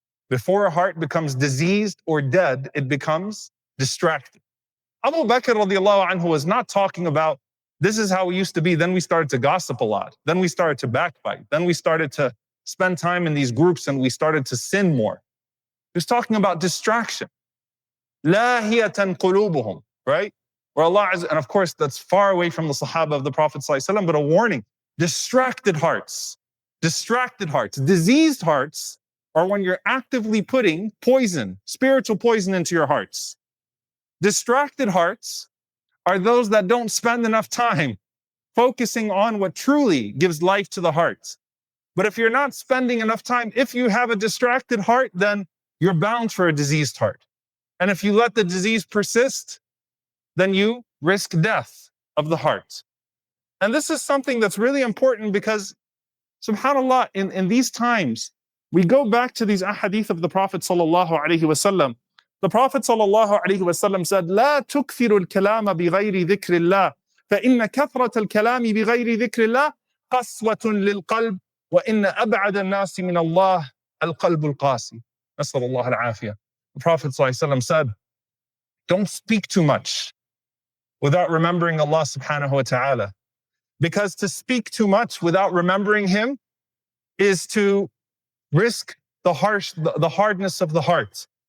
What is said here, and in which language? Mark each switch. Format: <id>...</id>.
<en>Before a heart becomes diseased or dead, it becomes distracted. Abu Bakr radiallahu anhu was not talking about, this is how we used to be, then we started to gossip a lot, then we started to backbite, then we started to spend time in these groups and we started to sin more. He was talking about distraction.</en> <ar>لاهية قلوبهم,</ar> <en>right? Where Allah is, and of course that's far away from the Sahaba of the Prophet ﷺ, but a warning. Distracted hearts, diseased hearts are when you're actively putting poison, spiritual poison into your hearts. Distracted hearts are those that don't spend enough time focusing on what truly gives life to the heart. But if you're not spending enough time, if you have a distracted heart, then you're bound for a diseased heart. And if you let the disease persist, then you risk death of the heart. And this is something that's really important because, subhanAllah, in these times, we go back to these ahadith of the Prophet sallallahu alaihi wasallam.</en> <ar>The Prophet sallallahu alaihi wasallam said, لا تكثروا الكلام بغير ذكر الله فإن كثرة الكلام بغير ذكر الله قسوة للقلب وإن أبعد الناس من الله القلب القاسي. نسأل الله العافية.</ar> <en>The Prophet ﷺ said, don't speak too much without remembering Allah subhanahu wa ta'ala. Because to speak too much without remembering Him is to risk the hardness of the heart.</en>